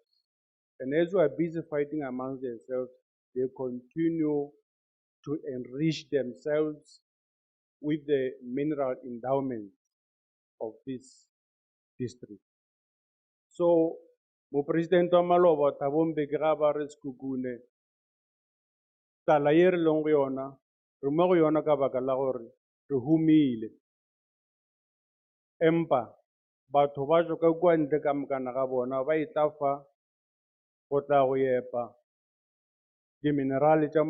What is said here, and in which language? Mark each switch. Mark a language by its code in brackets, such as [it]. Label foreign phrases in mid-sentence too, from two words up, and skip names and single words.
[en] And as we are busy fighting amongst themselves, they continue to enrich themselves with the mineral endowment of this district. So, [nso] mo President wa Maloba Thembi ga ba re Sekhukhune tala ye re leng go yona re mo go yona ka baka la gore re humile empa batho ba tswa ka kwa ntle ka mokana ga bona ba itla fa go tla go epa diminerale tša mo